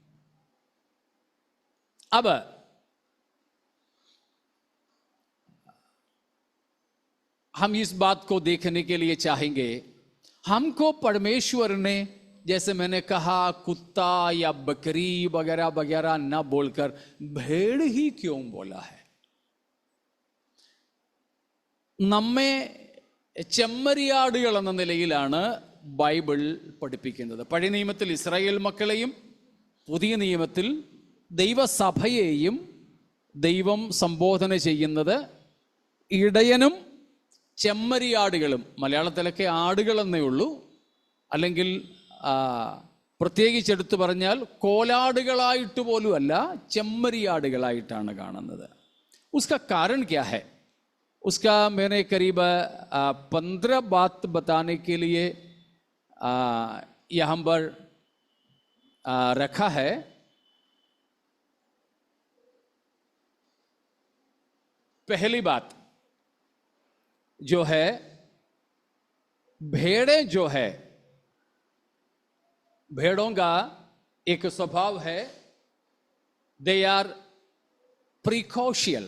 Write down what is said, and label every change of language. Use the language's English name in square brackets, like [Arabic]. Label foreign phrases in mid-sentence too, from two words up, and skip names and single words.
[Hindi] अब हम इस बात को देखने के लिए चाहेंगे, हमको परमेश्वर ने जैसे मैंने कहा कुत्ता या बकरी वगैरह वगैरह ना बोलकर भेड़ ही क्यों बोला है? [Malayalam] നമ്മെ ചെമ്മരിയാടുകൾ എന്ന നിലയിലാണ് ബൈബിൾ പഠിപ്പിക്കുന്നത്. പഴയ നിയമത്തിൽ ഇസ്രായേൽ മക്കളെയും പുതിയ നിയമത്തിൽ ദൈവസഭയെയും ദൈവം സംബോധന ചെയ്യുന്നത് ഇടയനും ചെമ്മരിയാടുകളും. മലയാളത്തിലൊക്കെ ആടുകളെന്നേ ഉള്ളൂ, അല്ലെങ്കിൽ പ്രത്യേകിച്ചെടുത്ത് പറഞ്ഞാൽ കോലാടുകളായിട്ട് പോലും അല്ല, ചെമ്മരിയാടുകളായിട്ടാണ് കാണുന്നത്. [Hindi] ഉസ്കാ कारण क्या है? उसका मैंने करीब 15 बात बताने के लिए यहाँ पर रखा है. पहली बात जो है, भेड़ें जो है, भेड़ों का एक स्वभाव है, [English] they are precocial.